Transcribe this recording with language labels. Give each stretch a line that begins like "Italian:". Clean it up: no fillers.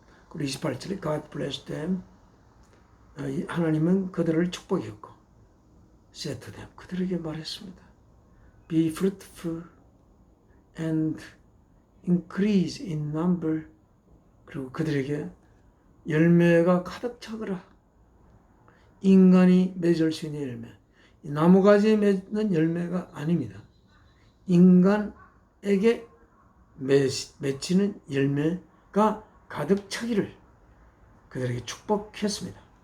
Korean: 그리고 28절에
English: God blessed them.
Korean: 하나님은 그들을 축복했고,
English: said to them.
Korean: 그들에게 말했습니다.
English: Be fruitful and increase in number.
Korean: 그리고 그들에게 열매가 가득 차거라. 인간이 맺을 수 있는 열매. 나무가지에 맺는 열매가 아닙니다. 인간에게 맺히는 열매가 가득 차기를 그들에게 축복했습니다.